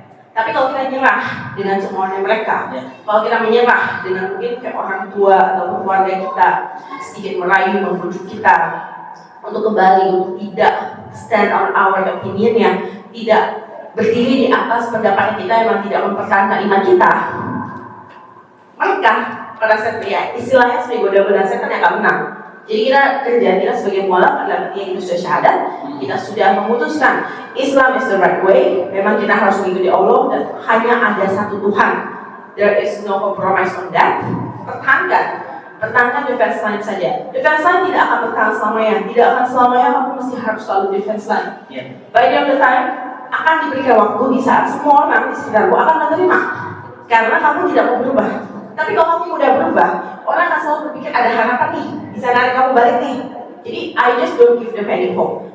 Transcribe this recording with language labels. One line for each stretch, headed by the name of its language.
Indonesian: Tapi kalau kita nyerah dengan cemoohan mereka, kalau kita menyerah dengan mungkin kayak orang tua atau keluarga kita sedikit merayu membujuk kita untuk kembali untuk tidak
English: stand on our opinion,
Indonesian: yang tidak berdiri di atas pendapat kita yang tidak mempertahankan iman kita, mereka pada saat ya istilahnya sebagai goda-goda setan yang akan menang. Jadi kerjaan kita sebagai mualaf adalah ketika kita sudah syahadat, kita sudah memutuskan
English: Islam is the right way.
Indonesian: Memang kita harus mengikuti Allah dan hanya ada satu Tuhan.
English: There is no compromise on that.
Indonesian: Pertahankan defense line saja. Defense line tidak akan bertahan selamanya. Tidak akan selamanya kamu mesti harus selalu defense line.
English: By the end of the time
Indonesian: akan diberikan waktu di saat semua orang di sekitarmu akan menerima. Karena kamu tidak mau berubah. Tapi kalau kamu udah berubah, orang akan selalu berpikir ada harapan nih, bisa narik kamu balik nih. Jadi
English: I just don't give them any hope.